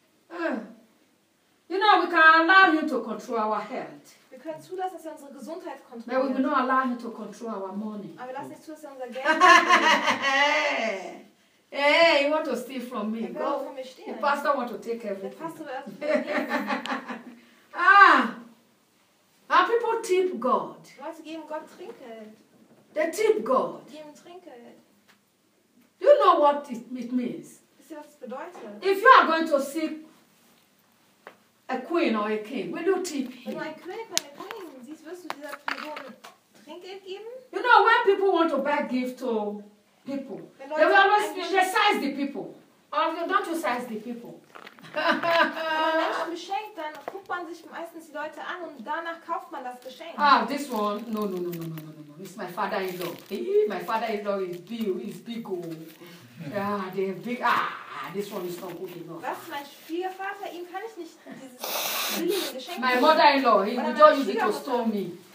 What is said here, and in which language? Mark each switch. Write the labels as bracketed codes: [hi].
[en] You know, we can allow him to control our health. [de] Wir können zulassen, dass er unsere Gesundheit kontrolliert. [en] But we will not allow him to control our money. [de] Aber wir lassen nicht zu, dass er unser Geld kontrolliert. [en] Hey, you want to steal from me? Go. The pastor wants to take everything. Ah! And people tip God. [de] Leute geben Gott Trinkgeld. [en] They tip God. [de] Geben Trinkgeld. [en] Do you know what it means? [de] Wisst ihr, was es bedeutet? [en] If you are going to see a queen or a king, will you tip him? [de] Wenn du eine Königin siehst, wirst du dieser Person Trinkgeld geben? [en] You know, when people want to buy gift to people. They will always size the people. Or don't you size the people? [de] Wenn man Menschen beschenkt, dann guckt man sich meistens die Leute an und danach kauft man das Geschenk. [en] Ah, this one. No. It's my father-in-law. My father-in-law is big. He's big. Yeah, they're big. This one is not good enough. [de] Was, mein Schwiegervater, ihm kann ich nicht dieses billige Geschenk geben. [en] My mother-in-law, he would not use it to store me.